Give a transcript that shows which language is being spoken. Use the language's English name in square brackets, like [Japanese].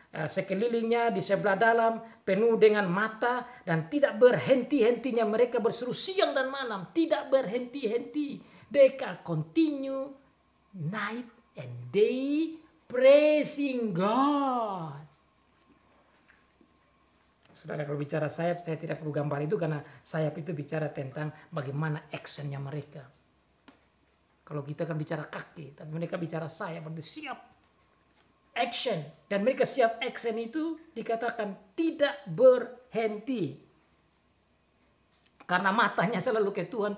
[Indonesian] Sekelilingnya di sebelah dalam penuh dengan mata dan tidak berhenti-hentinya mereka berseru siang dan malam, tidak berhenti-henti. [English] They can continue night and day praising God. [Indonesian] Saudara, kalau bicara sayap, saya tidak perlu gambar itu karena sayap itu bicara tentang bagaimana actionnya mereka. Kalau kita kan bicara kaki, tapi mereka bicara sayap, berarti siap. Action, dan mereka siap action itu dikatakan tidak berhenti karena matanya selalu ke Tuhan.